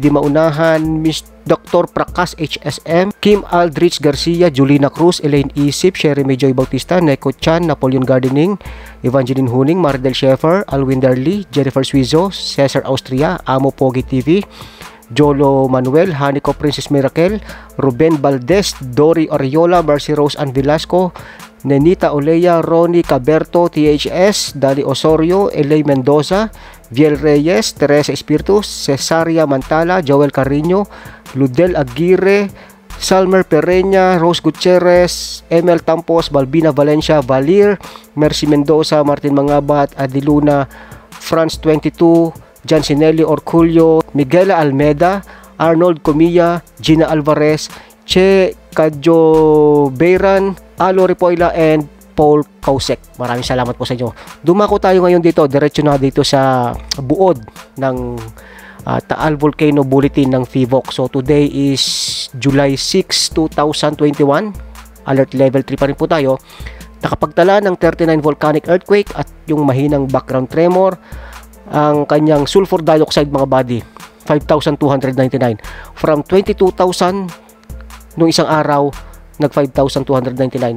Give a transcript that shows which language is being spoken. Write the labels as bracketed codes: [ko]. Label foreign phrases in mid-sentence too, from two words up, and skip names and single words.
[tl] Di Maunahan, Miss Dr. Prakas HSM, Kim Aldrich Garcia, Julina Cruz, Elaine Isip, Sherry Joy Bautista, Neko Chan, Napoleon Gardening, Evangeline Huning, Mardel Sheffer, Alwin Darly, Jennifer Suizo, Cesar Austria, Amo Pogi TV, Jolo Manuel, Hanico Princess Miracle, Ruben Valdez, Dory Oriola, Marcy Rose Ann Velasco, Nenita Olea, Ronnie Caberto, THS, Dali Osorio, Elay Mendoza, Viel Reyes, Teresa Espiritu, Cesaria Mantala, Joel Carriño, Ludel Aguirre, Salmer Pereña, Rose Gutierrez, Emel Tampos, Balbina Valencia, Valir, Mercy Mendoza, Martin Mangabat, Adiluna, France 22, Jansinelli Orculio, Miguel Almeda, Arnold Comilla, Gina Alvarez, Che Cadjo Beiran, Alo Ripoila, and Paul Kausek. Maraming salamat po sa inyo. Dumako tayo ngayon dito, diretso na dito sa buod ng Taal Volcano Bulletin ng Fivox. [en] So today is July 6, 2021. [tl] Alert level 3 pa rin po tayo. Nakapagtala ng 39 [en] volcanic earthquake [tl] at yung mahinang background tremor. Ang kanyang [en] sulfur dioxide [tl] mga buddy, 5,299 from 22,000 nung isang araw, nag 5,299.